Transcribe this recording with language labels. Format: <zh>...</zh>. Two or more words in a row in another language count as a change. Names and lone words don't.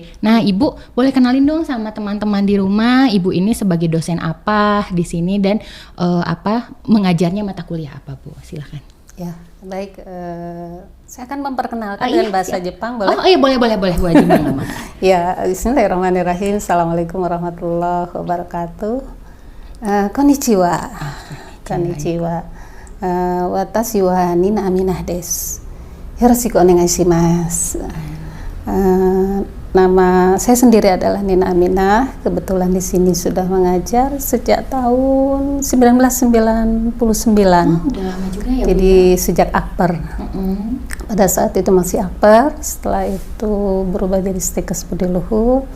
<id>Nah, Ibu boleh kenalin dong sama teman-teman di rumah, Ibu ini sebagai dosen apa di sini dan mengajarnya mata kuliah apa, Bu? Silakan. Ya, baik. Saya akan memperkenalkan dengan bahasa Jepang, boleh? Oh iya, boleh Bu Haji Nina.</id> <ar>Ya, بسم الله الرحمن الرحيم. السلام عليكم ورحمة الله وبركاته.</ar> <ja>こんにちは。こんにちは. Watashi wa Nina Aminah desu. よろしくお願いします.</ja> <id>Nama saya sendiri adalah Nina Aminah. Kebetulan di sini sudah mengajar sejak tahun 1999. Udah lama juga ya, jadi Bu, sejak Akper. Pada saat itu masih Akper, setelah itu berubah jadi Stikes Budi Luhur.</id>